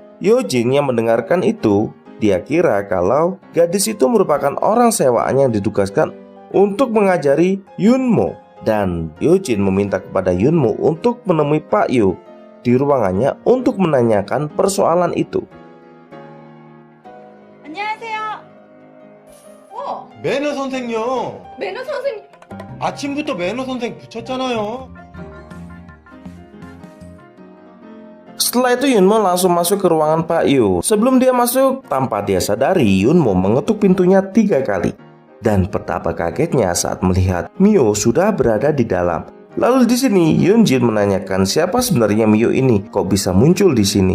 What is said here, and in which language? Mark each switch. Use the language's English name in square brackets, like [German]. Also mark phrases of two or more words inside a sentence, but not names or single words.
[Indonesian] Yojin yang mendengarkan itu, dia kira kalau gadis itu merupakan orang sewaan yang ditugaskan untuk mengajari Yunmo. Dan Yojin meminta kepada Yunmo untuk menemui Pak Yo di ruangannya untuk menanyakan persoalan itu. [Korean] 안녕하세요. 매너 선생요. 매너 선생님. 아침부터 매너 선생 붙였잖아요. [Indonesian] Setelah itu Yunmo langsung masuk ke ruangan Pak Yo. Sebelum dia masuk, tanpa dia sadari Yunmo mengetuk pintunya 3 kali. Dan betapa kagetnya saat melihat Mio sudah berada di dalam. Lalu di sini Yunjin menanyakan siapa sebenarnya Mio ini, kok bisa muncul di sini.